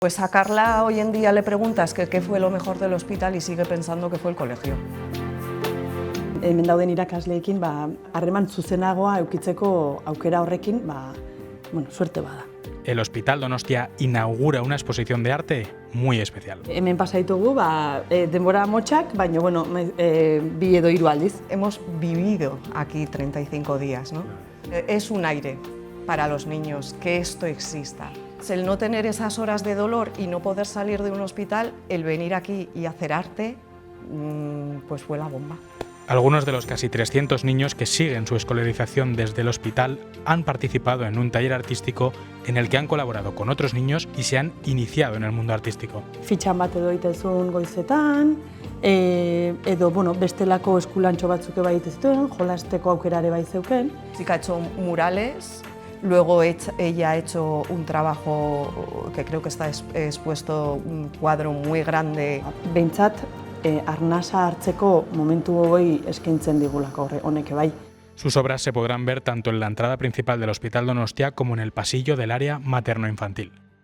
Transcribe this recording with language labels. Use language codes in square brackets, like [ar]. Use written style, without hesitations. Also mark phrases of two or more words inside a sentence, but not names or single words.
[es] Pues a Carla hoy en día le preguntas que qué fue lo mejor del hospital y sigue pensando que fue el colegio. [eu] Hemen dauden irakasleekin harreman zuzenagoa eukitzeko aukera horrekin, suerte bada. [es] El Hospital Donostia inaugura una exposición de arte muy especial. [eu] Hemen pasa ditugu denbora motxak, baina bi edo hiru aldiz. [es] Hemos vivido aquí 35 días, ¿no? Es un aire para los niños que esto exista. El no tener esas horas de dolor y no poder salir de un hospital, el venir aquí y hacer arte, pues fue la bomba. Algunos de los casi 300 niños que siguen su escolarización desde el hospital han participado en un taller artístico en el que han colaborado con otros niños y se han iniciado en el mundo artístico. [eu] Fitxan bat edo egiten goizetan, edo bestelako eskulantxo batzuk bai egiten, jolasteko aukera ere bai zeuken. [es] Chica ha hecho murales, luego ella ha hecho un trabajo que creo que está expuesto, un cuadro muy grande. [eu] Behintzat, arnasa hartzeko momentu hori eskaintzen digulako honek bai. [es] Sus obras se podrán ver tanto en la entrada principal del Hospital Donostia como en el pasillo del área materno-infantil.